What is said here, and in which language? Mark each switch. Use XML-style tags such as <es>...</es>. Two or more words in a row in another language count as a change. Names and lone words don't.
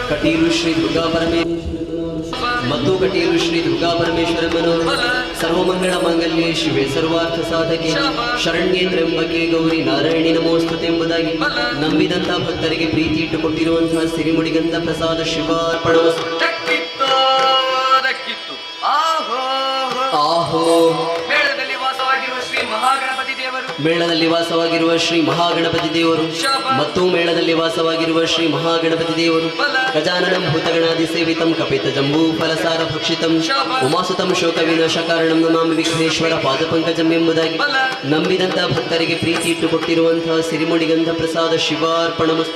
<kn>ಕಟೀಲು ಶ್ರೀ ದುರ್ಗಾ ಪರಮೇಶ್ವರ ಮತ್ತು ಕಟೀಲು ಶ್ರೀ ದುರ್ಗಾ ಪರಮೇಶ್ವರಮ್ಮನವರು</kn> <sa>ಸರ್ವಮಂಗಳ ಮಾಂಗಲ್ಯೆ ಶಿವೆ ಸರ್ವಾರ್ಥ ಸಾಧಕೆ ಶರಣ್ಯೇ ತ್ರ್ಯಂಬಕೆ ಗೌರಿ ನಾರಾಯಣಿ ನಮೋಸ್ತುತೆ</sa> <kn>ಎಂಬುದಾಗಿ ನಂಬಿದಂತಹ ಭಕ್ತರಿಗೆ ಪ್ರೀತಿ ಇಟ್ಟುಕೊಟ್ಟಿರುವಂತಹ ಸಿರಿಮುಡಿಗಂಧ ಪ್ರಸಾದ ಶಿವಾರ್ಪಣವಸ್ತು. ದಕ್ಕಿತ್ತು ದಕ್ಕಿತ್ತು ಆಹೋ ಆಹೋ ಮೇಳದಲ್ಲಿ ವಾಸವಾಗಿರುವ ಶ್ರೀ ಮಹಾಗಣಪತಿ ದೇವರು ಮೇಳದಲ್ಲಿ ವಾಸವಾಗಿರುವ ಶ್ರೀ ಮಹಾಗಣಪತಿ ದೇವರು ಮತ್ತು ಮೇಳದಲ್ಲಿ ವಾಸವಾಗಿರುವ ಶ್ರೀ ಮಹಾಗಣಪತಿ ದೇವರು</kn> <sa>ಗಜಾನನಂ ಭೂತಗಣಾದಿ ಸೇವಿತಂ ಕಪಿತ ಜಂಬೂ ಫಲಸಾರ ಭಕ್ಷಿತಂ ಉಮಾಸುತಂ ಶೋಕ ವಿನಾಶ ಕಾರಣಂ ನಮಾಮಿ ವಿಘ್ನೇಶ್ವರ ಪಾದಪಂಕಜಂ</sa> <kn>ಎಂಬುದಾಗಿ ನಂಬಿದಂತಹ ಭಕ್ತರಿಗೆ ಪ್ರೀತಿ ಇಟ್ಟುಕೊಟ್ಟಿರುವಂತಹ ಸಿರಿಮುಡಿಗಂಧ ಪ್ರಸಾದ ಶಿವಾರ್ಪಣಮಸ್ತು.</kn>